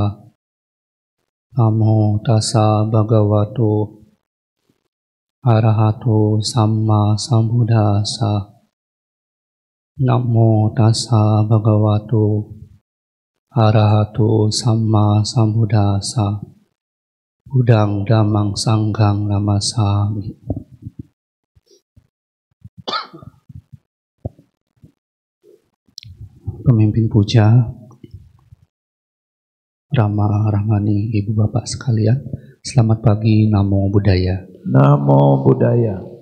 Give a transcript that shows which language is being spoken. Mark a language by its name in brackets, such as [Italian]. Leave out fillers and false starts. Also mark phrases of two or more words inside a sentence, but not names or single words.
[Pali] Namo tassa bhagavato arahato samma sambuddhassa. Namo tassa bhagavato arahato samma sambuddhassa. Buddhang dhammang sanghang namasami. [Indonesian] Pemimpin puja, Rama Rahmani, Ibu Bapak sekalian, selamat pagi, [Pali] Namo Buddhaya. Namo Buddhaya.